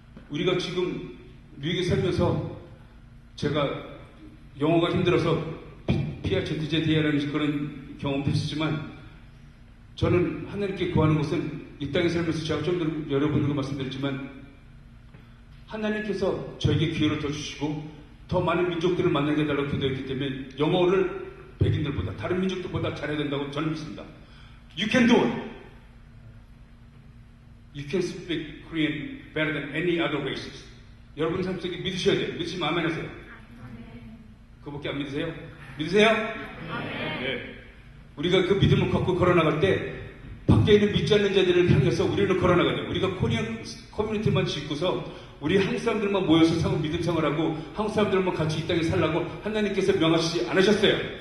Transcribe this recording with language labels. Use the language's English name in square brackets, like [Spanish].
[Korean] 우리가 지금 미국에 살면서 제가 영어가 힘들어서 PRZZD라는 그런 경험도 있었지만, 저는 하나님께 구하는 것은 이 땅에 살면서 제가 좀 여러분들과 말씀드렸지만, 하나님께서 저에게 기회를 더 주시고 더 많은 민족들을 만나게 해달라고 기도했기 때문에 영어를 백인들보다 다른 민족들보다 잘해야 된다고 저는 믿습니다. [English] You can do it. You can speak Korean better than any other races. [Korean] 여러분 삶 속에 믿으셔야 돼요. 믿으시면 아멘 하세요. 그거밖에 안 믿으세요? 믿으세요? 네. 우리가 그 믿음을 갖고 걸어나갈 때 밖에 있는 믿지 않는 자들을 향해서 우리는 걸어나가야 돼요. 우리가 코리안 커뮤니티만 짓고서 우리 한국 사람들만 모여서 믿음 생활하고 한국 사람들만 같이 이 땅에 살라고 하나님께서 명하시지 않으셨어요.